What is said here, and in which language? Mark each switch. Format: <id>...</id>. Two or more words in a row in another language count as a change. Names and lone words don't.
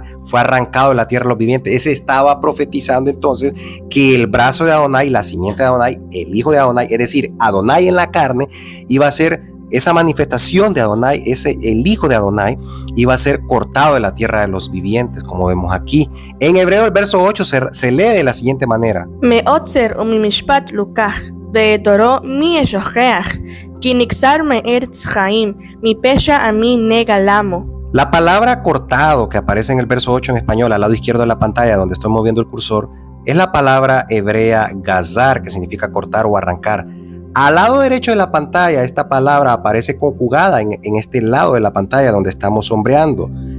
<es>Fue arrancado de la tierra de los vivientes. Ese estaba profetizando entonces que el brazo de Adonai, la simiente de Adonai, el hijo de Adonai, es decir, Adonai en la carne, iba a ser esa manifestación de Adonai, el hijo de Adonai, iba a ser cortado de la tierra de los vivientes, como vemos aquí. En hebreo el verso 8 se lee de la siguiente manera.</es> <he>מעוצר וממשפט לוקח, ועדרו מי ישוכח, כי נגזר מארץ חיים, מפשע עמי נגע למו.</he> <es>La palabra cortado que aparece en el verso 8 en español, al lado izquierdo de la pantalla donde estoy moviendo el cursor, es la palabra hebrea gazar, que significa cortar o arrancar. Al lado derecho de la pantalla, esta palabra aparece conjugada en este lado de la pantalla donde estamos sombreando.</es>